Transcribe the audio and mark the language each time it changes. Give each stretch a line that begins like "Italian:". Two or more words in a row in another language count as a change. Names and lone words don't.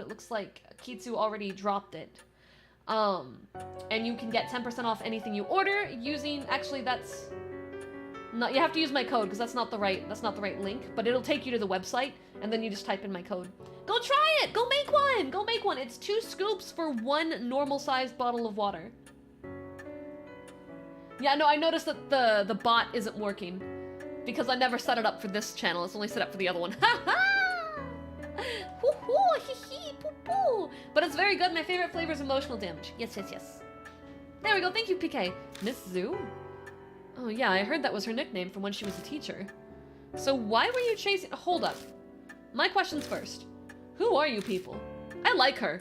English: It looks like Kitsu already dropped it. And you can get 10% off anything you order using, actually that's not, you have to use my code because that's not the right link, but it'll take you to the website and then you just type in my code. Go try it! Go make one! Go make one! It's 2 scoops for 1 normal-sized bottle of water. Yeah, no, I noticed that the bot isn't working because I never set it up for this channel. It's only set up for the other one. Ha ha! Hoo hoo! Hee hee! Poo poo! But it's very good. My favorite flavor is emotional damage. Yes, yes, yes. There we go. Thank you, PK. Miss Zoo? Oh yeah, I heard that was her nickname from when she was a teacher. So why were you chasing— Hold up. My questions first. Who are you people? I like her.